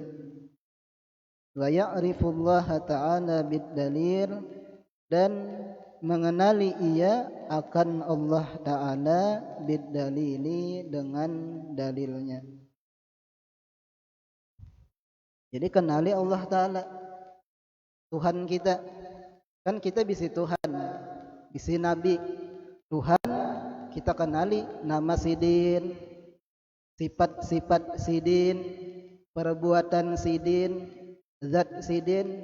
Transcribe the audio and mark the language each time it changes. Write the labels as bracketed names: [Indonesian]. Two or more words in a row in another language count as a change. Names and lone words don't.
[Arabic] Wa ya'rifullaha ta'ala bid-dalil, [Indonesian] dan mengenali ia akan Allah Ta'ala bid-dalili, dengan dalilnya. Jadi kenali Allah Ta'ala, Tuhan kita. [Banjar] Kan kita bisi Tuhan, bisi Nabi. Tuhan kita kenali, nama sidin, sifat-sifat sidin, perbuatan sidin, zat sidin.